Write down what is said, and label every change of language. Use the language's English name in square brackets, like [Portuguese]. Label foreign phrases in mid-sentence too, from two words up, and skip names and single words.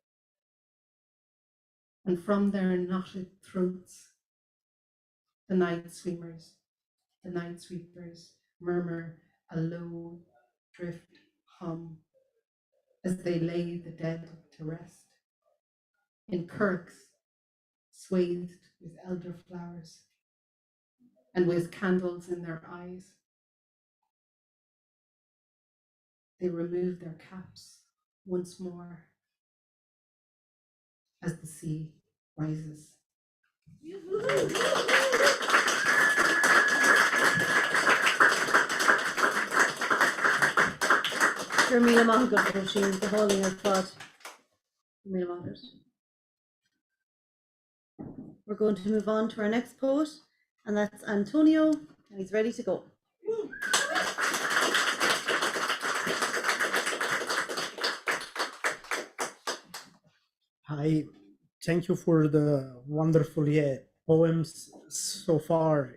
[English] And from their knotted throats, the night sweepers murmur a low drift hum as they lay the dead to rest in kirks swathed with elderflowers and with candles in their eyes. They remove their caps once more as the sea rises. [Irish] Míle maith Roisin, go hálaí ar fad. Míle maith. [English] We're going to move on to our next poet, and that's Antonio, and he's ready to go. Hi, thank you for the wonderful poems so far.